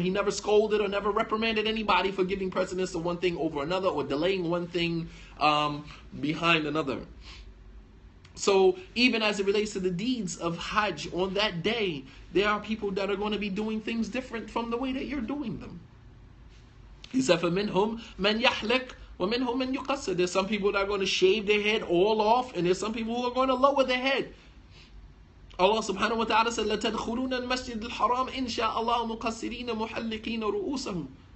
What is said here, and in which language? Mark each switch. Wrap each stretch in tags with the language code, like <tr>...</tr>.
<en>He never scolded or never reprimanded anybody for giving precedence to one thing over another or delaying one thing behind another. So even as it relates to the deeds of Hajj on that day, there are people that are going to be doing things different from the way that you're doing them. He said,</en> <ar>فَمِنْهُمْ مَنْ يَحْلِقْ وَمِنْهُمْ مَنْ يُقَصِّرْ.</ar> <en>There's some people that are going to shave their head all off, and there's some people who are going to lower their head. Allah subhanahu wa ta'ala said,</en> <ar>لَتَدْخُلُونَ الْمَسْجِدِ الْحَرَامِ إِنْ شَاءَ اللَّهُ مُقَصِّرِينَ مُحَلِّقِينَ رُؤُوسَهُمْ.</ar>